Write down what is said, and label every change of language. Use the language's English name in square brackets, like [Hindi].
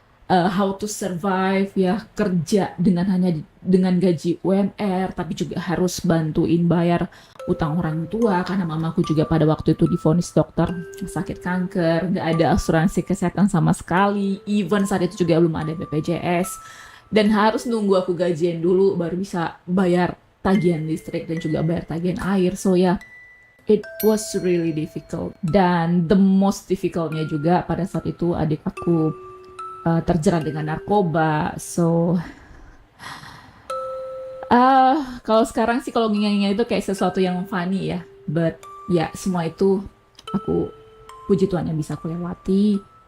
[English] how to survive [Indonesian] ya, kerja dengan gaji UMR, tapi juga harus bantuin bayar utang orang tua, karena mamaku juga pada waktu itu divonis dokter sakit kanker, nggak ada asuransi kesehatan sama sekali, even saat itu juga belum ada BPJS, dan harus nunggu aku gajian dulu baru bisa bayar tagihan listrik dan juga bayar tagihan air. [English] So ya, it was really difficult. [Indonesian] Dan [English] the most difficultnya [Indonesian] juga pada saat itu adik aku terjerat dengan narkoba. So kalau sekarang sih, kalau ngingat-ngingat itu kayak sesuatu yang funny ya, but ya semua itu aku, puji Tuhan, yang bisa aku lewati.